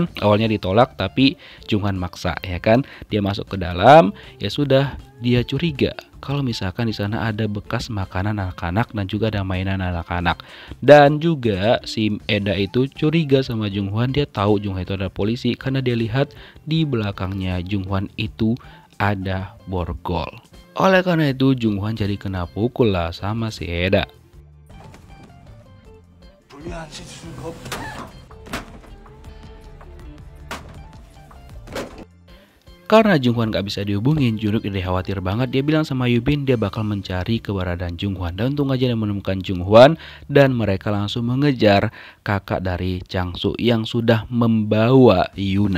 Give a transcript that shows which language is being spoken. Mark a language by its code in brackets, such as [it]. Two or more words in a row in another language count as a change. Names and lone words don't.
[id] Awalnya ditolak tapi Jung-hwan maksa, ya kan. Dia masuk ke dalam, ya sudah, dia curiga kalau misalkan di sana ada bekas makanan anak-anak dan juga ada mainan anak-anak. Dan juga si Eda itu curiga sama Jung-hwan. Dia tahu Jung-hwan itu adalah polisi karena dia lihat di belakangnya Jung-hwan itu ada borgol. Oleh karena itu Jung-hwan jadi kena pukul lah sama si Eda. [ko] 불리한 실수가 [id] Karena Jung-hwan gak bisa dihubungin, Jung-ryuk jadi khawatir banget. Dia bilang sama Yubin dia bakal mencari keberadaan Jung-hwan. Dan untung aja dia menemukan Jung-hwan dan mereka langsung mengejar kakak dari Jang-soo yang sudah membawa Yuna.